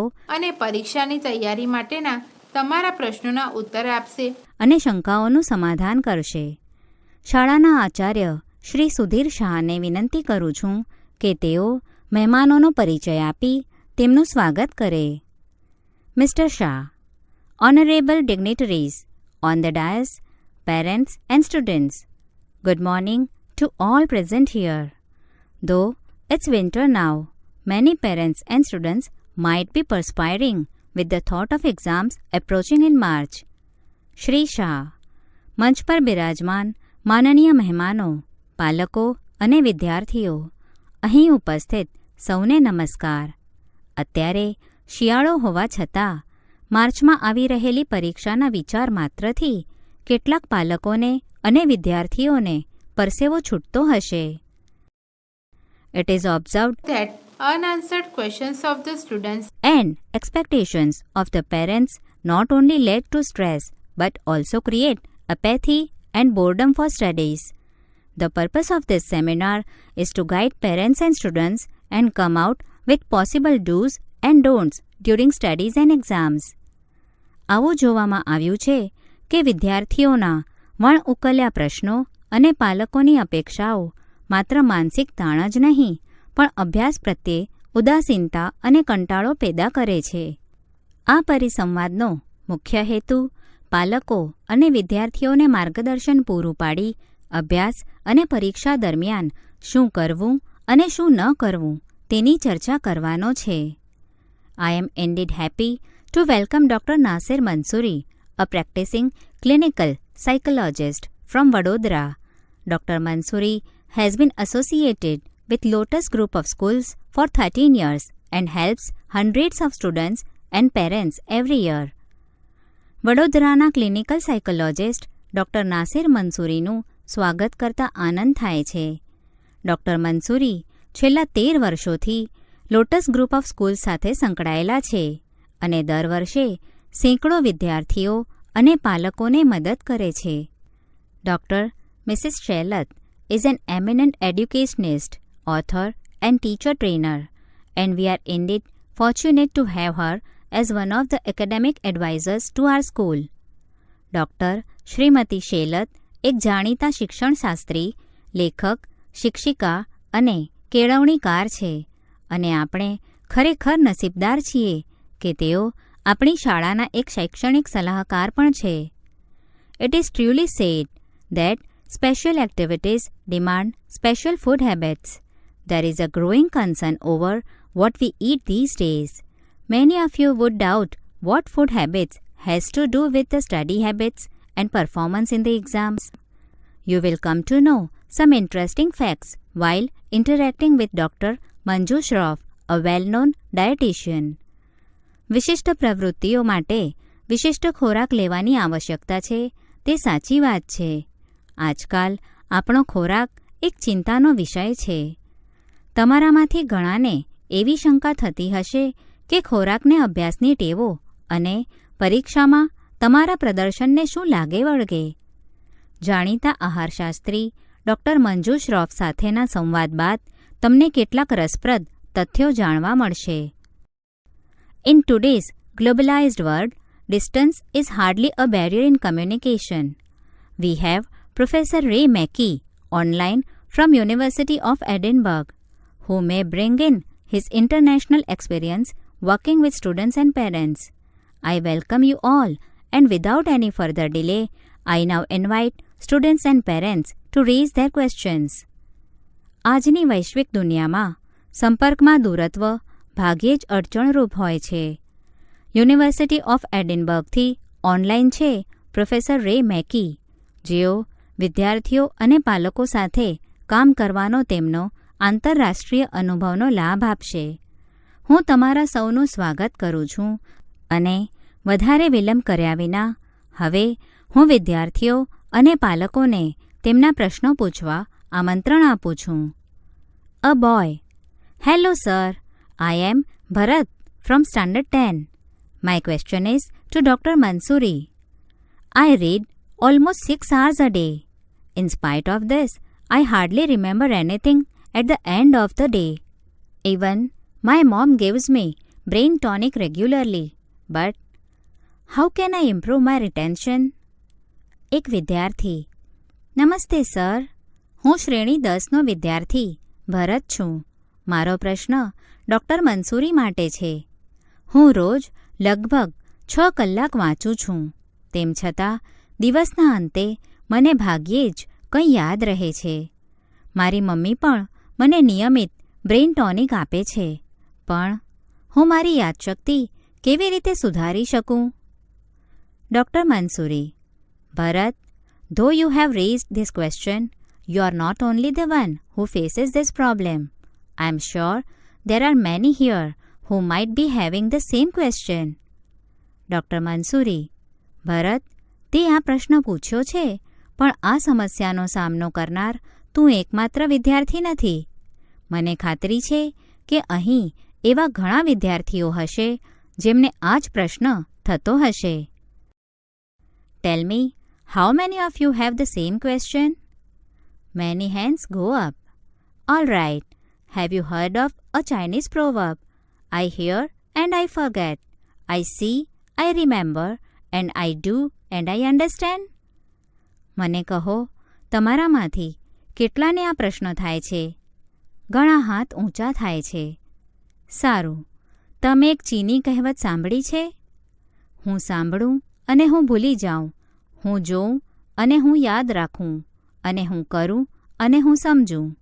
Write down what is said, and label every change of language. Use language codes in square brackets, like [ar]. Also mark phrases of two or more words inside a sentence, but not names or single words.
[gu] અને પરીક્ષાની તૈયારી માટેના તમારા પ્રશ્નોના ઉત્તર આપશે અને શંકાઓનું સમાધાન કરશે. શાળાના આચાર્ય શ્રી સુધીર શાહને વિનંતી કરું છું કે તેઓ મહેમાનોનો પરિચય આપી તેમનું સ્વાગત કરે. મિસ્ટર શાહ. [en] Honorable dignitaries on the dais, parents and students, good morning to all present here. Though it's winter now, many parents and students might be perspiring with the thought of exams approaching in March. [gu] શ્રી શાહ. મંચ પર બિરાજમાન માનનીય મહેમાનો, પાલકો અને વિદ્યાર્થીઓ, અહીં ઉપસ્થિત સૌને નમસ્કાર. અત્યારે શિયાળો હોવા છતાં માર્ચમાં આવી રહેલી પરીક્ષાના વિચાર માત્રથી કેટલાક પાલકોને અને વિદ્યાર્થીઓને પરસેવો છૂટતો હશે. [en] It is observed that unanswered questions of the students and expectations of the parents not only led to stress but also create apathy and boredom for studies. The purpose of this seminar is to guide parents and students and come out with possible do's and don'ts during studies and exams. [gu] આવું જોવામાં આવ્યું છે કે વિદ્યાર્થીઓના વણ ઉકલ્યા પ્રશ્નો અને પાલકોની અપેક્ષાઓ માત્ર માનસિક તાણ જ નહીં પણ અભ્યાસ પ્રત્યે ઉદાસીનતા અને કંટાળો પેદા કરે છે. આ પરિસંવાદનો મુખ્ય હેતુ પાલકો અને વિદ્યાર્થીઓને માર્ગદર્શન પૂરું પાડી અભ્યાસ અને પરીક્ષા દરમિયાન શું કરવું અને શું ન કરવું તેની ચર્ચા કરવાનો છે. [en] I am indeed happy to welcome Dr. Nasir Mansoori, a practicing clinical psychologist from Vadodara. Dr. Mansoori has been associated with Lotus Group of Schools for 13 years and helps hundreds of students and parents every year. [gu] વડોદરાના [en] clinical psychologist [gu] ડૉક્ટર નાસિર મંસૂરીનું સ્વાગત કરતા આનંદ થાય છે. ડૉક્ટર મંસૂરી છેલ્લા 13 વર્ષોથી લોટસ ગ્રુપ ઓફ સ્કૂલ સાથે સંકળાયેલા છે અને દર વર્ષે સેંકડો વિદ્યાર્થીઓ અને પાલકોને મદદ કરે છે. [en] ડૉક્ટર મિસિસ શૈલત is an eminent educationist, author and teacher trainer, and we are indeed fortunate to have her as one of the academic advisors to our school. [gu] ડૉક્ટર શ્રીમતી શેલત એક જાણીતા શિક્ષણશાસ્ત્રી, લેખક, શિક્ષિકા અને કેળવણીકાર છે અને આપણે ખરેખર નસીબદાર છીએ કે તેઓ આપણી શાળાના એક શૈક્ષણિક સલાહકાર પણ છે. [en] It is truly said that special activities demand special food habits. There is a growing concern over what we eat these days. Many of you would doubt what food habits has to do with the study habits and performance in the exams. You will come to know some interesting facts while interacting with Dr. Manju Shroff, a well-known ડાયટિશિયન. [gu] વિશિષ્ટ પ્રવૃત્તિઓ માટે વિશિષ્ટ ખોરાક લેવાની આવશ્યકતા છે તે સાચી વાત છે. આજકાલ આપણો ખોરાક એક ચિંતાનો વિષય છે. તમારામાંથી ઘણાને એવી શંકા થતી હશે કે ખોરાકને અભ્યાસની ટેવો અને પરીક્ષામાં તમારા પ્રદર્શનને શું લાગે વળગે. જાણીતા આહારશાસ્ત્રી ડૉક્ટર મંજુ શ્રોફ સાથેના સંવાદ બાદ તમને કેટલાક રસપ્રદ તથ્યો જાણવા મળશે. [en] In today's globalized world, distance is hardly a barrier in communication. We have Professor Ray Mackey online from University of Edinburgh, who may bring in his international experience working with students and parents. I welcome you all, and without any further delay, I now invite students and parents to raise their questions. [gu] આજની વૈશ્વિક દુનિયામાં સંપર્કમાં દૂરત્વ ભાગ્યે જ અડચણરૂપ હોય છે. યુનિવર્સિટી ઓફ એડિનબર્ગથી ઓનલાઈન છે પ્રોફેસર રે મેકી, જેઓ વિદ્યાર્થીઓ અને પાલકો સાથે કામ કરવાનો તેમનો આંતરરાષ્ટ્રીય અનુભવનો લાભ આપશે. હું તમારા સૌનું સ્વાગત કરું છું અને વધારે વિલંબ કર્યા વિના હવે હું વિદ્યાર્થીઓ અને પાલકોને તેમના પ્રશ્નો પૂછવા આમંત્રણ આપું છું. [en] A boy: hello sir, I am Bharat from Standard 10. My question is to Dr. Mansoori. I read almost 6 hours a day. In spite of this, I hardly remember anything at the end of the day. Even my mom gives me brain tonic regularly. But how can I improve my retention? [gu] એક વિદ્યાર્થી: નમસ્તે સર, હું શ્રેણી 10નો વિદ્યાર્થી ભરત છું. મારો પ્રશ્ન ડૉક્ટર મંસૂરી માટે છે. હું રોજ લગભગ 6 કલાક વાંચું છું. તેમ છતાં દિવસના અંતે મને ભાગ્યે જ કંઈ યાદ રહે છે. મારી મમ્મી પણ મને નિયમિત [en] brain tonic [gu] આપે છે, પણ હું મારી યાદશક્તિ કેવી રીતે સુધારી શકું? ડૉક્ટર મંસૂરી: ભરત, [en] though you have raised this question, you are not only the one who faces this problem. I am sure there are many here who might be having the same question. [gu] ડૉક્ટર મંસૂરી: ભરત, તે આ પ્રશ્ન પૂછ્યો છે, પણ આ સમસ્યાનો સામનો કરનાર તું એકમાત્ર વિદ્યાર્થી નથી. મને ખાતરી છે કે અહીં એવા ઘણા વિદ્યાર્થીઓ હશે જેમને આ જ પ્રશ્ન થતો હશે. [en] Tell me, how many of you have the same question? Many hands go up. All right. Have you heard of a Chinese proverb? I hear and I forget. I see, I remember, and I do and I understand. [gu] મને કહો, તમારામાંથી કેટલાને આ પ્રશ્ન થાય છે? ઘણા હાથ ઊંચા થાય છે. સારું. તમે એક ચીની કહેવત સાંભળી છે? હું સાંભળું અને હું ભૂલી જાઉં, હું જોઉં અને હું યાદ રાખું, અને હું કરું અને હું સમજું.